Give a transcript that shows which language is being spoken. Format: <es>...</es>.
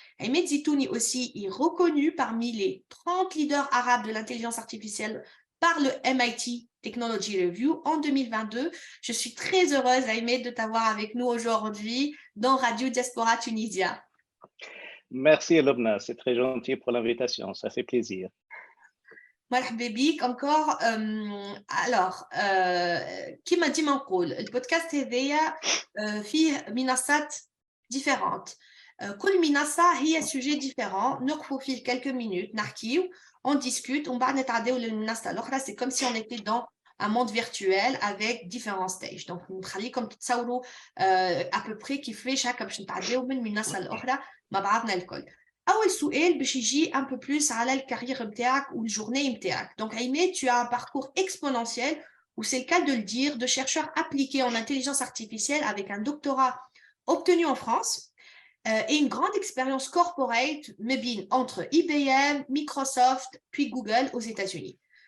<fr>Ahmed Zitouni aussi est reconnu parmi les 30 leaders arabes de l'intelligence artificielle par le MIT Technology Review en 2022. Je suis très heureuse, Ahmed, de t'avoir avec nous aujourd'hui dans Radio Diaspora Tunisia. Merci, Lobna. C'est très gentil pour l'invitation. Ça fait plaisir.</fr> <ar>مرحبا بك encore. Alors, كما ديما نقول البودكاست هذايا فيه منصات différentes. كل منصة هي</ar> <fr>sujet différent.</fr> <ar>نوقفوا فيه</ar> <fr>quelques minutes</fr> <ar>نحكيو,</ar> <fr>on discute,</fr> <ar>ومن بعد نتعداو للمنصة الأخرى.</ar> <fr>C'est comme si on était dans un monde virtuel avec différents stages.</fr> <ar>Donc نخليكم تتصوروا</ar> <fr>à peu près</fr> <ar>كيفاش هكا باش نتعداو من منصة الأخرى مع بعضنا الكل. أول سؤال باش يجي</ar> <fr>un peu plus</fr> <ar>على الكارير نتاعك والجورني نتاعك.</ar> <fr>Donc Ahmed, tu as un parcours exponentiel, ou c'est le cas de le dire, de chercheur appliqué en intelligence artificielle avec un doctorat obtenu en France et une grande expérience corporate entre IBM, Microsoft, puis Google aux États-Unis.</fr>